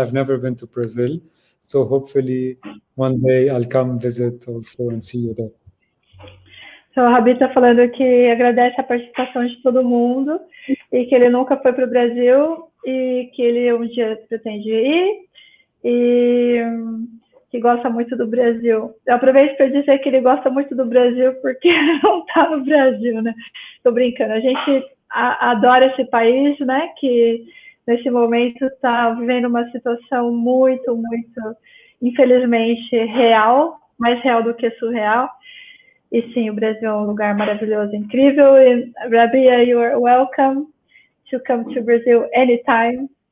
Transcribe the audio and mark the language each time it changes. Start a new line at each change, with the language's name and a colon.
English: I've never been to Brazil, so hopefully one day I'll come visit also and see you there.
Portuguese: So, o Rabih está falando que agradece a participação de todo mundo e que ele nunca foi para o Brasil e que ele um dia pretende ir e que gosta muito do Brasil. Eu aproveito para dizer que ele gosta muito do Brasil porque não está no Brasil, né? Estou brincando. A gente adora esse país, né? Que nesse momento está vivendo uma situação muito, muito, infelizmente, real, mais real do que surreal. E sim, o Brasil é um lugar maravilhoso, incrível.
English: E Rabih, you are welcome to come to Brazil anytime.